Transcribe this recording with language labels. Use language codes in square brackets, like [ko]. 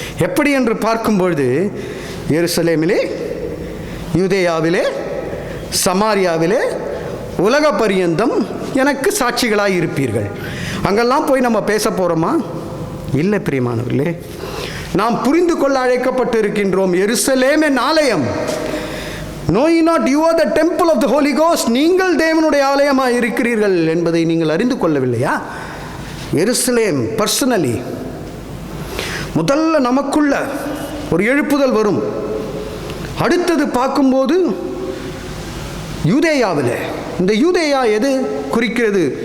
[ta] எப்படி என்று பார்க்கும்பொழுது, எருசலேமிலே, யூதேயாவிலே, சமாரியாவிலே, உலக பரியந்தம் எனக்கு சாட்சிகளாக இருப்பீர்கள். அங்கெல்லாம் போய் நம்ம பேச போகிறோமா? இல்லை பிரியமானவர்களே, நாம் புரிந்து கொள்ள அழைக்கப்பட்டு இருக்கின்றோம். எருசலேம் என் ஆலயம். [en] Know ye not you are the temple of the Holy Ghost? [ta] நீங்கள் தேவனுடைய ஆலயமாக இருக்கிறீர்கள் என்பதை நீங்கள் அறிந்து கொள்ளவில்லையா? எருசலேம் பர்சனலி முதல்ல நமக்குள்ள ஒரு எழுப்புதல் வரும். அடுத்தது பார்க்கும்போது யூதேயாவில், இந்த யூதேயா எது குறிக்கிறது?